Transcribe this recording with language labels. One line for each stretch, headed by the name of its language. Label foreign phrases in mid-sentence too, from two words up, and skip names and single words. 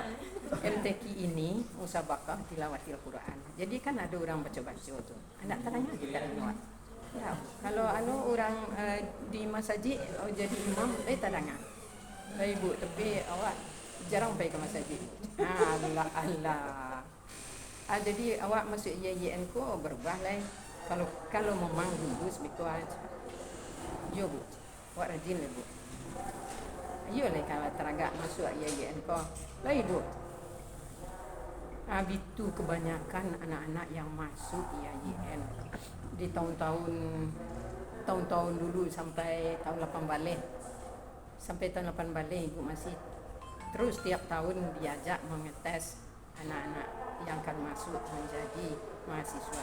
Indonesian: MTQ ini musabaqah tilawatil Quran. Jadi kan ada orang baca-baca tuh. Anak tanya kita lewat. Ya, kalau orang di masjid jadi imam, tak dengar. Ibu, tapi awak jarang pergi ke masjid. Allah.
Minangkabau: Jadi awak masuk YYN ko berubah lah.
Indonesian: Kalau memang dulu sebetul aja.
Minangkabau: Yo Bu, awak rajin lah Bu. Yo lah kalau teragak masuk YYN ko. Lah Ibu.
Indonesian: Itu kebanyakan anak-anak yang masuk YYN di tahun-tahun dulu sampai tahun 8 balik. Sampai tahun 8 balik Ibu masih terus tiap tahun diajak mengetes anak-anak yang akan masuk menjadi mahasiswa.